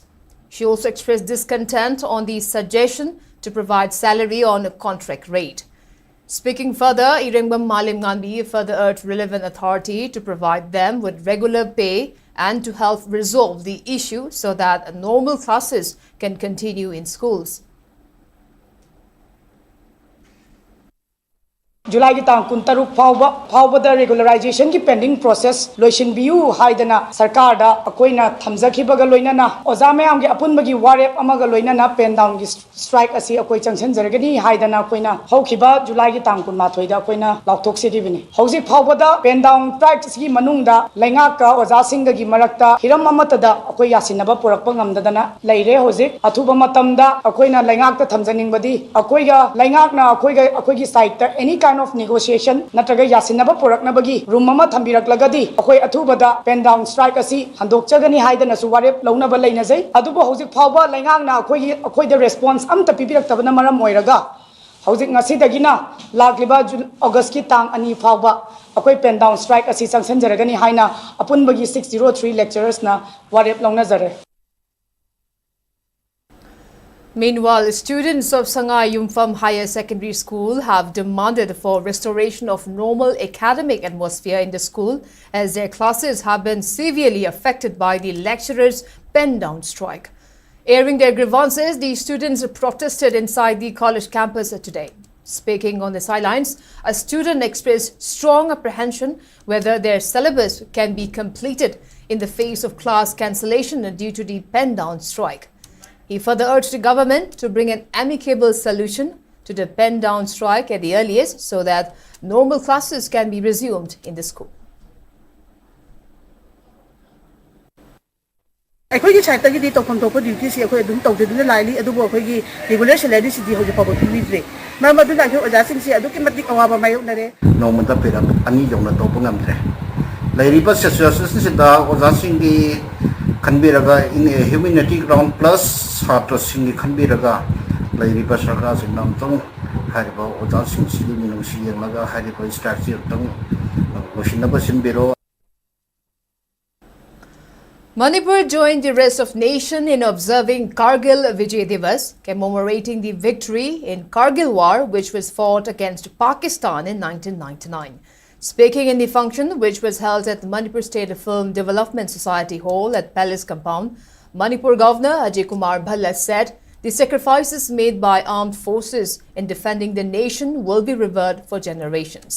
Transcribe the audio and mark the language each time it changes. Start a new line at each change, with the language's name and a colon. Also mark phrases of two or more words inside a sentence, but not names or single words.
English: She also expressed discontent on the suggestion to provide salary on a contract rate. Speaking further, Irengbam Malem Nganbi further urged relevant authority to provide them with regular pay and to help resolve the issue so that normal classes can continue in schools.
Manipuri: July ki tang kun taruk phawba da regularization ki
English: pending process
Manipuri: loisin biu haidana sarkar da akoina thamjakhibaga loinana oja mayam gi apunbagi warep amaga loinana
English: pen down
Manipuri: gi strike asi akoi changsen jargani haidana akoina hokhiba July ki tang kun mathoi da akoina lautok se dibini hauji phawba da
English: pen down strike
Manipuri: gi manung da lainga ka oja singa gi marakta hiram amata da akoi yasinaba porakpa ngamdadana leire hoji athuba matam da akoina lainga ta thamjaning badi akoiga lainga na akoi gi side ta
English: any kind of negotiation
Manipuri: natraga yasinaba poraknabagi room mama thambirak akoi athubada
English: pen down strike
Manipuri: asi handokchagani haidana su warep launaba leinajai adubo hojik phawba laingang na akoi
English: the response
Manipuri: amta pibirak tabana maram oiraga hojik ngasi dagina lagliba August ki tang ani phawba akoi
English: pen down strike
Manipuri: asi sanction jaragani haina apunbagi 603 lecturers na warep launajare.
English: Meanwhile, students of Sangai Imphal Higher Secondary School have demanded for restoration of normal academic atmosphere in the school as their classes have been severely affected by the lecturers' pen-down strike. Airing their grievances, the students protested inside the college campus today. Speaking on the sidelines, a student expressed strong apprehension whether their syllabus can be completed in the face of class cancellation due to the pen-down strike. He further urged the government to bring an amicable solution to the pen-down strike at the earliest so that normal classes can be resumed in the school.
Manipuri: ꯑꯩꯈꯣꯏꯒꯤ ꯁꯥꯏꯠꯇꯒꯤꯗꯤ ꯇꯧꯐꯝ ꯊꯣꯛꯄ ꯗ꯭ꯌꯨꯇꯤꯁꯤ ꯑꯩꯈꯣꯏ ꯑꯗꯨꯝ ꯇꯧꯖꯗꯨꯅ ꯂꯥꯛꯏ ꯑꯗꯨꯕꯨ ꯑꯩꯈꯣꯏꯒꯤ
English: regular salaryꯁꯤꯗꯤ
Manipuri: ꯍꯧꯖꯤꯛ ꯐꯥꯎꯕ ꯄꯤꯕꯤꯗ꯭ꯔꯦ ꯃꯔꯝ ꯑꯗꯨꯅ ꯑꯩꯈꯣꯏ ꯑꯣꯖꯥꯁꯤꯡꯁꯤ ꯑꯗꯨꯛꯀꯤ ꯃꯇꯤꯛ ꯑꯋꯥꯕ ꯃꯥꯌꯣꯛꯅꯔꯦ ꯅꯣꯡꯃꯗ ꯄꯦꯔꯠ 2 ꯌꯧꯅ ꯇꯧꯕ ꯉꯝꯗ꯭ꯔꯦ ꯂꯩꯔꯤꯕ ꯁꯤꯆꯨꯋꯦꯁꯟꯁꯤꯗ ꯑꯣꯖꯥꯁꯤꯡꯒꯤ ꯈꯟꯕꯤꯔꯒ
English: in a humanity ground
Manipuri: ꯄ꯭ꯂꯁ ꯁꯥꯇ꯭ꯔꯁꯤꯡꯒꯤ ꯈꯟꯕꯤꯔꯒ ꯂꯩꯔꯤꯕ ꯁꯔꯀꯥꯔꯁꯤꯡꯅ ꯑꯃꯨꯛꯇꯪ ꯍꯥꯏꯔꯤꯕ ꯑꯣꯖꯥꯁꯤꯡꯁꯤꯒꯤ ꯃꯤꯅꯨꯡꯁꯤ ꯌꯦꯡꯂꯒ ꯍꯥꯏꯔꯤꯕ ꯁ꯭ꯇ꯭ꯔꯥꯏꯛꯁꯤ ꯑꯃꯨꯛꯇꯪ ꯂꯣꯏꯁꯤꯟꯅꯕ ꯁꯤꯟꯕꯤꯔꯣ.
English: Manipur joined the rest of nation in observing Kargil Vijay Diwas, commemorating the victory in Kargil War, which was fought against Pakistan in 1999. Speaking in the function, which was held at the Manipur State Film Development Society Hall at Palace Compound, Manipur Governor Ajay Kumar Bhalla said the sacrifices made by armed forces in defending the nation will be revered for generations.